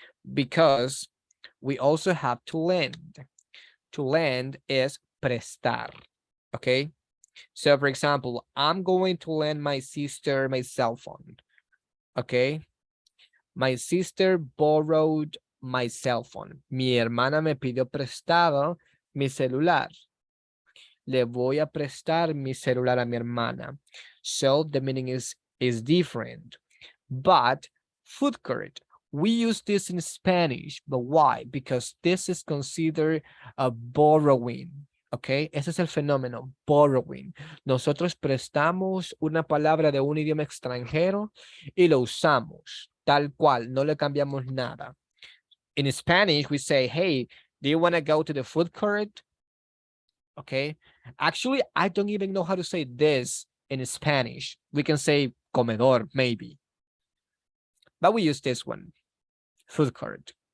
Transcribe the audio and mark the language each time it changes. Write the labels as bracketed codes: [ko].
[en] Because we also have to lend. To lend is prestar. Okay. So for example, I'm going to lend my sister my cell phone. Okay. My sister borrowed my cell phone. [es] Mi hermana me pidió prestado mi celular. Le voy a prestar mi celular a mi hermana. [en] So the meaning is different. But food court, we use this in Spanish, but why? Because this is considered a borrowing. ¿Ok? [es] Ese es el fenómeno, borrowing. Nosotros prestamos una palabra de un idioma extranjero y lo usamos tal cual, no le cambiamos nada. [en] In Spanish, we say, hey, do you want to go to the food court? Okay. Actually, I don't even know how to say this in Spanish. We can say comedor, maybe. But we use this one, food court.